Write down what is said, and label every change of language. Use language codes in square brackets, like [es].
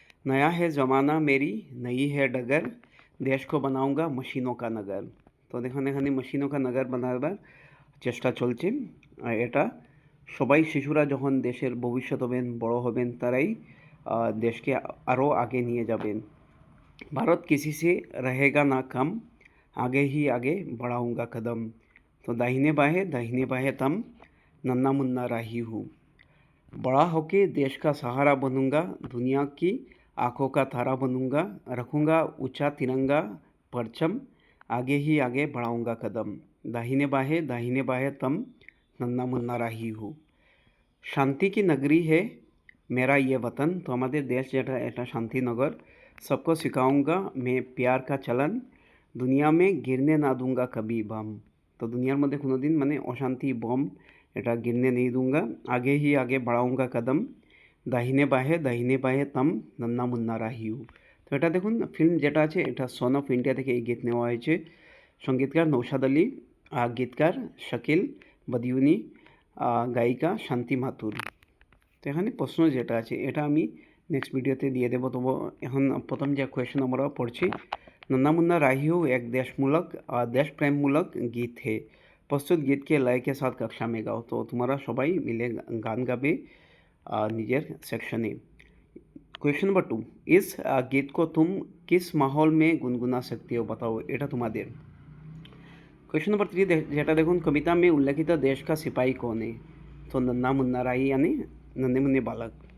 [hi] नया है ज़माना मेरी नई है डगर, देश को बनाऊंगा मशीनों का नगर। [bn] তো দেখুন এখানে [hi] মশিনো কা নগর [bn] বানাবার চেষ্টা চলছে। এটা সবাই শিশুরা যখন দেশের ভবিষ্যৎ হবেন, বড় হবেন, তারাই দেশকে আরও আগে নিয়ে যাবেন। [hi] भारत किसी से रहेगा ना कम, आगे ही आगे बढ़ाऊंगा कदम, तो दाहिने बाहे तम, नन्ना मुन्ना राही हूँ। बड़ा होके देश का सहारा बनूंगा, दुनिया की आंखों का तारा बनूंगा, रखूंगा ऊंचा तिरंगा परचम, आगे ही आगे बढ़ाऊंगा कदम, दाहिने बाहे तम, नन्ना मुन्ना राही हूँ। शांति की नगरी है मेरा ये वतन, तो हमारे देश [bn] যেটা এটা শান্তিনগর। [hi] सबको सिखाऊंगा मैं प्यार का चलन, दुनिया में गिरने ना दूंगा कभी बम। तो [bn] দুনিয়ার মধ্যে কোনো দিন মানে অশান্তি বম এটা [hi] गिरने नहीं दूंगा, आगे ही आगे बढ़ाऊंगा कदम, दाहिने बाहे तम, नन्ना मुन्ना राही हूँ। [bn] তো এটা দেখুন ফিল্ম যেটা আছে এটা সন অফ ইন্ডিয়া থেকে এই গীত নেওয়া হয়েছে। সঙ্গীতকার নৌশাদ আলী, গীতকার শাকিল বদিউনি, গায়িকা শান্তি মাথুর। তো এখানে প্রশ্ন যেটা আছে এটা আমি নেক্সট ভিডিওতে দিয়ে দেবো। তবু এখন প্রথম যে কোয়েশ্চন আমরা পড়ছি, [hi] नन्ना मुन्ना राही हूँ एक देश प्रेममूलक गीत है, प्रस्तुत गीत के लय के साथ कक्षा में गाओ। [bn] তো তোমরা সবাই মিলে গান গাবে নিজের সেকশনে। [hi] क्वेश्चन नंबर 2, इस गीत को तुम किस माहौल में गुनगुना सकते हो, बताओ, [bn] এটা তোমাদের। [hi] क्वेश्चन नंबर 3 [bn] যেটা দেখুন, [hi] कविता में उल्लेखित देश का सिपाही कौन है, तो नन्ना मुन्ना राही यानी नन्हे मुन्ने बालक।